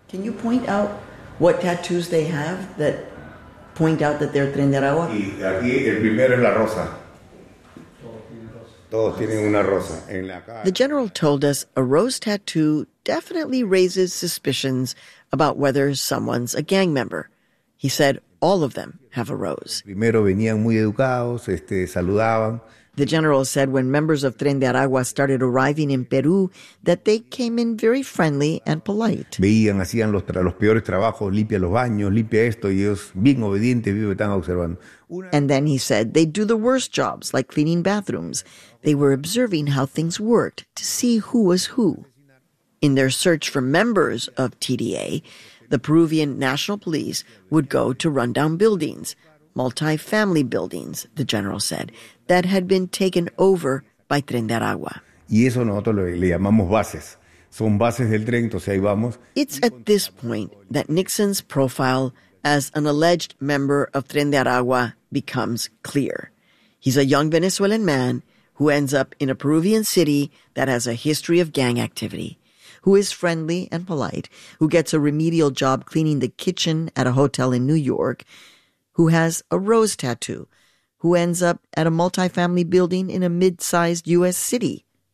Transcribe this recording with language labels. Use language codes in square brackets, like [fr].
[en] Can you point out what tattoos they have that point out that they're Tren de Aragua? [es] El primero es la rosa. [en] The general told us a rose tattoo definitely raises suspicions about whether someone's a gang member. He said all of them have a rose. [es] Primero venían muy educados, saludaban. [en] The general said when members of Tren de Aragua started arriving in Peru, that they came in very friendly and polite. [es] Veían, hacían los peores trabajos, limpia los baños, limpia esto, y ellos bien obedientes, bien están observando. [en] And then he said they do the worst jobs, like cleaning bathrooms. They were observing how things worked to see who was who. In their search for members of TDA, the Peruvian National Police would go to rundown buildings, multi-family buildings, the general said, that had been taken over by Tren de Aragua. [es] Y eso nosotros le llamamos bases. Son bases del tren, entonces ahí vamos. [en] It's at this point that Nixon's profile as an alleged member of Tren de Aragua becomes clear. He's a young Venezuelan man who ends up in a Peruvian city that has a history of gang activity, who is friendly and polite, who gets a remedial job cleaning the kitchen at a hotel in New York, who has a rose tattoo, who ends up at a multifamily building in a mid-sized U.S. city.